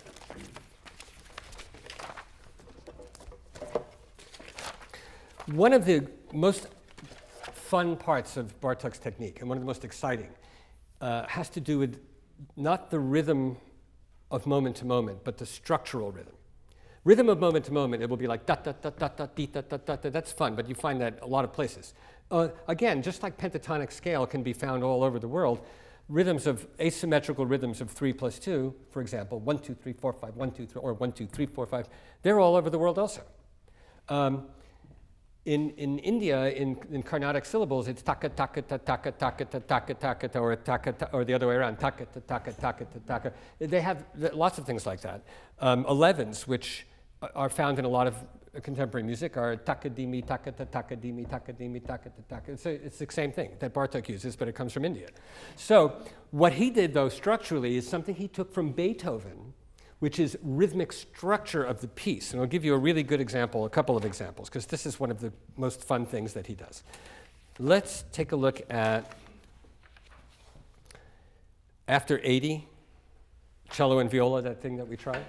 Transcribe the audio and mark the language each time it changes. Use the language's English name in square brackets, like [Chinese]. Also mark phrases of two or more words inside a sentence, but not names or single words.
[English] One of the most fun parts of Bartok's technique, and one of the most exciting, has to do with not the rhythm of moment to moment, but the structural rhythm. Rhythm of moment to moment, it will be like da da da da da dee da da da da. That's fun, but you find that a lot of places. Again, just like pentatonic scale can be found all over the world, rhythms of asymmetrical rhythms of 3+2, for example, 1 2 3 4 5 1 2 3, or 1 2 3 4 5, they're all over the world also. In India, in Carnatic syllables, it's taka taka ta taka taka ta taka taka ta, or taka ta, or the other way around, taka ta taka taka ta taka. They have lots of things like that. 11s, which are found in a lot of contemporary music, are taka dimi taka ta taka dimi taka dimi taka ta taka. It's the same thing that Bartok uses, but it comes from India. So what he did, though, structurally, is something he took from Beethoven, which is rhythmic structure of the piece. And I'll give you a really good example, a couple of examples, because this is one of the most fun things that he does. Let's take a look at after 80, cello and viola, that thing that we tried.